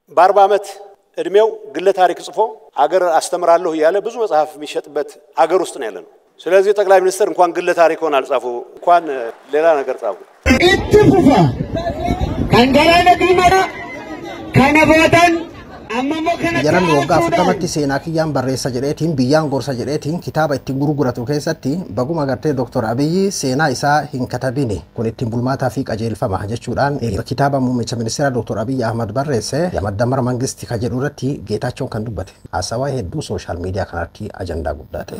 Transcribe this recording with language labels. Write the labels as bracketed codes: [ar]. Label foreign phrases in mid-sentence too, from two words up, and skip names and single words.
[am] በ40 ዓመት እድሜው ግለ ታሪክ ጽፎ አገር አስተምራለሁ ያለ ብዙ መጽሐፍ የሚሸጥበት አገር ውስጥ ነው ያለነው ስለዚህ ጠቅላይ ሚኒስትር እንኳን ግለ ታሪክ ሆነ አልጻፉ እንኳን ሌላ ነገር ጻፉ ኢትፉፋ ካንገራነ ዲማራ ካነቦታን [om] Jaran waggaa 40tti seenaa kiyyaan barreessa jedheetiin biyyaan gorsa jedheetiin kitaaba ittiin gurguratu keessatti baguma gartee Dr. Abiyyi seenaa isaa hin katabine kun ittiin bulmaataa fi qajeelfama jechuudhaan kitaaba muummicha ministeera Dr. Abiyyi Ahmad barreesse Yamaddamar Mangisti ka jedhu irratti Geetaachoon kan dubbate haasawaa hedduu [en] sooshaal miidiyaa [om] kanatti ajandaa guddaa ta'e